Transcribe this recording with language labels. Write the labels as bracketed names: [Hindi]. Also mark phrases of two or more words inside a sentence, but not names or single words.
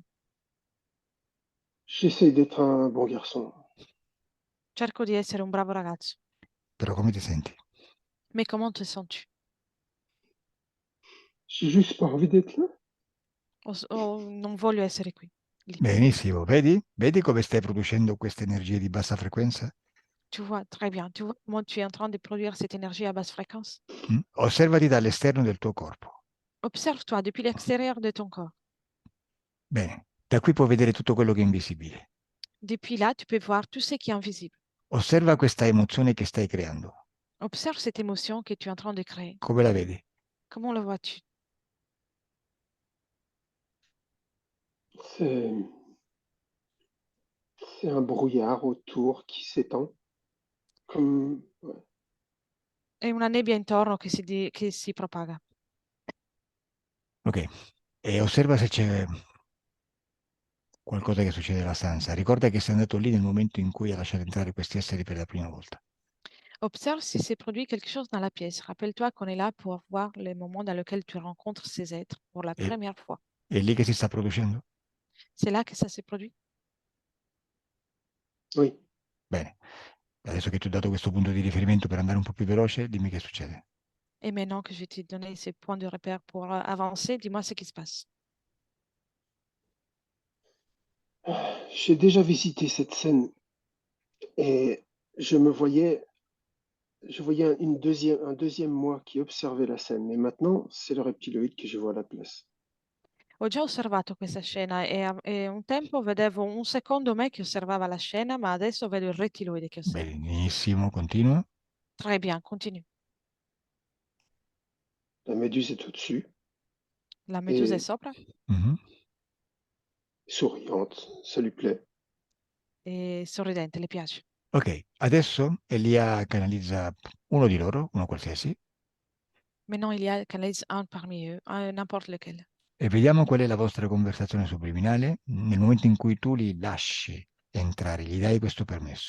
[French] j'essaie d'être un bon garçon. [Italian] Cerco di essere un bravo ragazzo, Però come ti senti? [French] mais comment te sens-tu? J'ai juste pas envie d'être là. [Italian] Non voglio essere qui. Lì. Benissimo, vedi? Vedi come stai producendo queste energie di bassa frequenza? [French] Tu vois, très bien. Tu vois comment tu es en train de produire cette énergie à basse fréquence? [Italian] Osservati dall'esterno del tuo corpo. [French] Observe-toi depuis l'extérieur de ton corps. [Italian] Bene, da qui puoi vedere tutto quello che è invisibile. [French] Depuis là, tu peux voir tout ce qui est invisible. [Italian] Osserva questa emozione che stai creando. [French] Observe cette émotion que tu es en train de créer. [Italian] Come la vedi? [French] Comment le vois-tu? C'est, c'est un brouillard autour qui s'étend. Comme, ouais. [Italian] È una nebbia intorno che si propaga. Ok, e osserva se c'è qualcosa che succede nella stanza. Ricorda che sei andato lì nel momento in cui hai lasciato entrare questi esseri per la prima volta. [French] Observe si s'est produit quelque chose dans la pièce. Rappelle-toi qu'on est là pour voir les moments dans lesquels tu rencontres ces êtres pour la [Italian] E, [French] première fois. [Italian] è lì che si sta producendo? [French] C'est là que ça s'est produit. Oui. [Italian] Bene, adesso che ti ho dato questo punto di riferimento per andare un po' più veloce, dimmi che succede. [French] Et maintenant que je t'ai donné ces points de repère pour avancer, dis-moi ce qui se passe. J'ai déjà visité cette scène et je voyais un deuxième moi qui observait la scène. Mais maintenant, c'est le reptiloïde que je vois à la place. [Italian] Ho già osservato questa scena e un tempo vedevo un secondo me che osservava la scena, ma adesso vedo il rettiloide che osserva. Benissimo, continua. [French] Très bien, continue. La méduse est au-dessus [Italian] La medusa è [French] et [Italian] sopra Mhm. [French] souriante, ça lui plaît. [Italian] e sorridente, le piace. Ok, adesso Elia canalizza uno di loro, uno qualsiasi, [French] Maintenant, il y a un parmi eux, n'importe lequel. [Italian] E vediamo qual è la vostra conversazione subliminale nel momento in cui tu li lasci entrare, gli dai questo permesso.